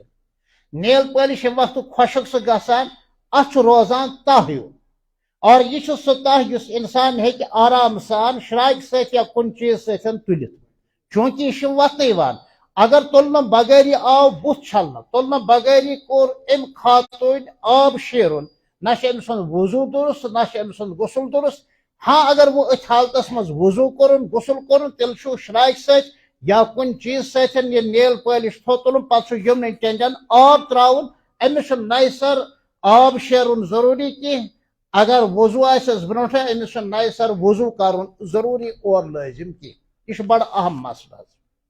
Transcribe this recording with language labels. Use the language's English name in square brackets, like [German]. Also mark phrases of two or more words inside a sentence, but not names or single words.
[Kashmiri] نیل پٲلش ییٚمہِ وقتہٕ خۄشک چھُ گژھان اتھ چھُ روزان تاہ ہیوٗ، اور یہ چھُ سُہ تاہ یُس انسان ہیٚکہِ آرام سان شراکہِ سۭتۍ یا کُنہِ چیٖز سۭتۍ تُلِتھ، چوٗنٛکہِ یہِ چھُ وتنہٕ یِوان۔ اگر تُلنہٕ بغٲری آو بُتھ چھلنہٕ، تُلنہٕ بغٲری کوٚر أمۍ خاتوٗنۍ آب شیرُن، نہ چھُ أمۍ سُنٛد وضوٗ درست نہ چھُ أمۍ سُنٛد غسل درست۔ ہاں اگر وہ أتھۍ حالتس منٛز وضوٗ کوٚرُن غسل کوٚرُن تیٚلہِ چھُ شراکہِ سۭتۍ یا کُنہِ چیٖز سۭتۍ یہِ نیل پٲلش تھوٚو تُلُن، پتہٕ چھُ یِمنٕے ٹٮ۪نٛڈٮ۪ن آب تراوُن، أمِس چھُ نَیہِ سر آب شیرُن ضروٗری کینٛہہ۔ اگر وضوٗ آسٮ۪س برونٛٹھے أمِس چھُ نَیہِ سر وضوٗ کرُن ضروٗری اور لٲزم کینٛہہ، یہِ چھُ بڑٕ اہم مسلہٕ حظ۔